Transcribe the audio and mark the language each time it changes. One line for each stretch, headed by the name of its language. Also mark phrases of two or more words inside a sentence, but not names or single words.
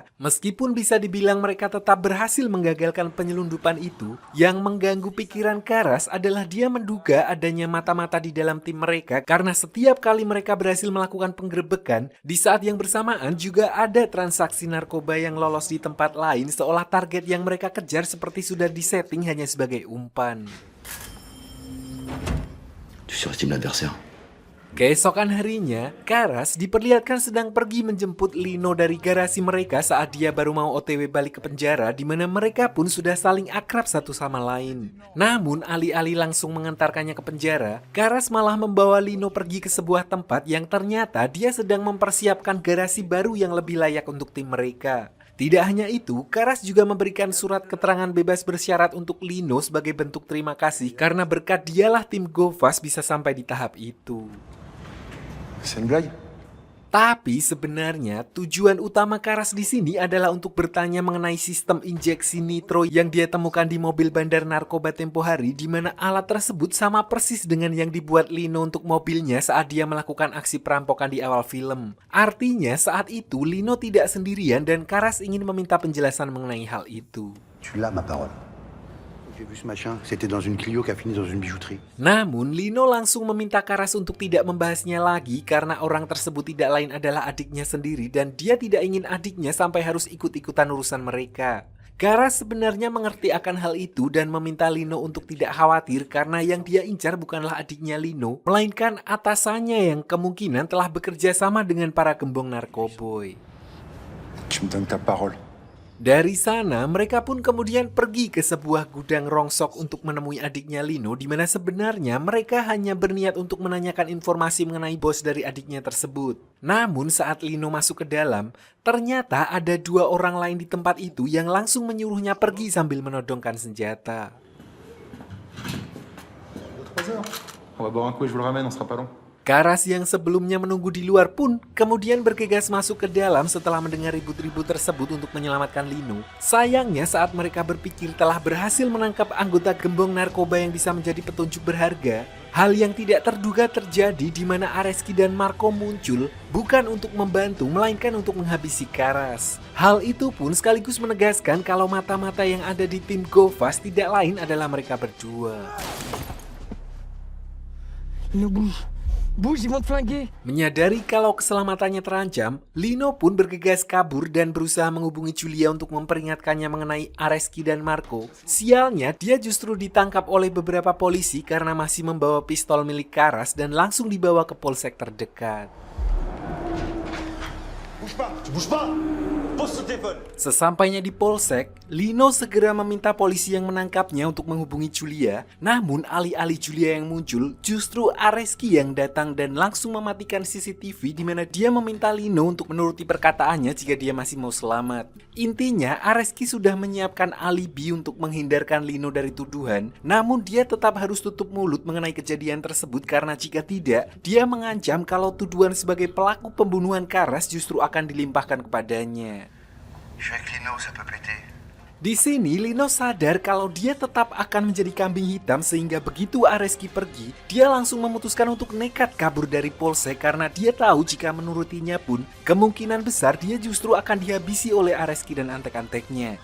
Indonesian: Meskipun bisa dibilang mereka tetap berhasil menggagalkan penyelundupan itu, yang mengganggu pikiran Karas adalah dia menduga adanya mata-mata di dalam tim mereka karena setiap kali mereka berhasil melakukan penggerebekan, di saat yang bersamaan juga ada transaksi narkoba yang lolos di tempat lain seolah target yang mereka kejar seperti sudah disetting hanya sebagai umpan.
French: Tu surestimes l'adversaire.
Indonesian: Keesokan harinya, Karas diperlihatkan sedang pergi menjemput Lino dari garasi mereka saat dia baru mau OTW balik ke penjara di mana mereka pun sudah saling akrab satu sama lain. Namun, alih-alih langsung mengantarkannya ke penjara, Karas malah membawa Lino pergi ke sebuah tempat yang ternyata dia sedang mempersiapkan garasi baru yang lebih layak untuk tim mereka. Tidak hanya itu, Karas juga memberikan surat keterangan bebas bersyarat untuk Lino sebagai bentuk terima kasih karena berkat dialah tim Go Fast bisa sampai di tahap itu.
French: C'est une blague?
Indonesian: Tapi sebenarnya tujuan utama Karas di sini adalah untuk bertanya mengenai sistem injeksi nitro yang dia temukan di mobil bandar narkoba tempo hari, di mana alat tersebut sama persis dengan yang dibuat Lino untuk mobilnya saat dia melakukan aksi perampokan di awal film. Artinya saat itu Lino tidak sendirian dan Karas ingin meminta penjelasan mengenai hal itu.
French: Tu l'as, ma parole. J'ai vu ce machin, c'était dans une Clio qui a fini dans une bijouterie.
Indonesian: Namun Lino langsung meminta Karas untuk tidak membahasnya lagi karena orang tersebut tidak lain adalah adiknya sendiri dan dia tidak ingin adiknya sampai harus ikut-ikutan urusan mereka. Karas sebenarnya mengerti akan hal itu dan meminta Lino untuk tidak khawatir karena yang dia incar bukanlah adiknya Lino, melainkan atasannya yang kemungkinan telah bekerja sama dengan para gembong narkoboy.
French: Tu me donnes ta parole.
Indonesian: Dari sana, mereka pun kemudian pergi ke sebuah gudang rongsok untuk menemui adiknya Lino, di mana sebenarnya mereka hanya berniat untuk menanyakan informasi mengenai bos dari adiknya tersebut. Namun saat Lino masuk ke dalam, ternyata ada dua orang lain di tempat itu yang langsung menyuruhnya pergi sambil menodongkan senjata.
French: 3 heures. On va boire un coup et je vous le ramène, on sera pas long.
Indonesian: Karas yang sebelumnya menunggu di luar pun kemudian bergegas masuk ke dalam setelah mendengar ribut-ribut tersebut untuk menyelamatkan Lino. Sayangnya saat mereka berpikir telah berhasil menangkap anggota gembong narkoba yang bisa menjadi petunjuk berharga, hal yang tidak terduga terjadi di mana Areski dan Marco muncul bukan untuk membantu melainkan untuk menghabisi Karas. Hal itu pun sekaligus menegaskan kalau mata-mata yang ada di tim Govas tidak lain adalah mereka berdua.
French: Lino, bouge. Bouge, ils vont te flinguer.
Indonesian: Menyadari kalau keselamatannya terancam, Lino pun bergegas kabur dan berusaha menghubungi Julia untuk memperingatkannya mengenai Areski dan Marco. Sialnya, dia justru ditangkap oleh beberapa polisi karena masih membawa pistol milik Karas dan langsung dibawa ke polsek terdekat.
French: Bouge pas, tu bouges pas. Pose ce téléphone.
Indonesian: Sesampainya di polsek, Lino segera meminta polisi yang menangkapnya untuk menghubungi Julia. Namun alih-alih Julia yang muncul, justru Areski yang datang dan langsung mematikan CCTV di mana dia meminta Lino untuk menuruti perkataannya jika dia masih mau selamat. Intinya, Areski sudah menyiapkan alibi untuk menghindarkan Lino dari tuduhan, namun dia tetap harus tutup mulut mengenai kejadian tersebut karena jika tidak, dia mengancam kalau tuduhan sebagai pelaku pembunuhan Karas justru akan dilimpahkan kepadanya.
French: Je suis avec Lino, ça peut péter.
Indonesian: Di sini Lino sadar kalau dia tetap akan menjadi kambing hitam sehingga begitu Areski pergi, dia langsung memutuskan untuk nekat kabur dari polsek karena dia tahu jika menurutinya pun kemungkinan besar dia justru akan dihabisi oleh Areski dan antek-anteknya.